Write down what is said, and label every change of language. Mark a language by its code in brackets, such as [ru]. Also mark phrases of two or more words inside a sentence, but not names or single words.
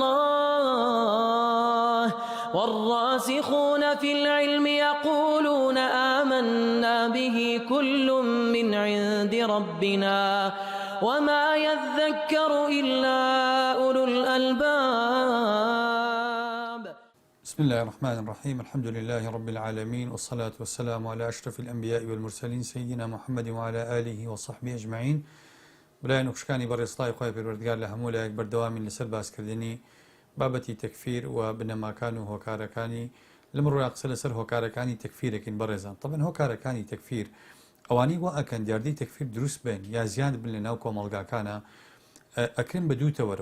[ar] الله والراسخون في العلم يقولون آمنا به كل من عند ربنا وما يذكر إلا أولو الألباب. بسم الله الرحمن الرحيم الحمد لله رب العالمين والصلاة والسلام على أشرف الأنبياء والمرسلين سيدنا محمد وعلى آله وصحبه أجمعين. [ckb] برای نوکشکانی بەڕێستای خۆی پەروەردگار لە هەموو لایەک بەردەوامی لەسەر باسکردنی بابەتی تەکفیر و بنەماکان و هۆکارەکانی لەم ڕۆیە قسە لەسەر هۆکارەکانی تەکفیرەکەین بەڕێزان. طبعاً هۆکارەکانی تەکفیر ئەوانەی وا ئەکەن دیاردەی تەکفیر دروست بن یا زیاد بن لە ناو کۆمەڵگاکانە ئەکرێن بە دوو تەوەرەوە.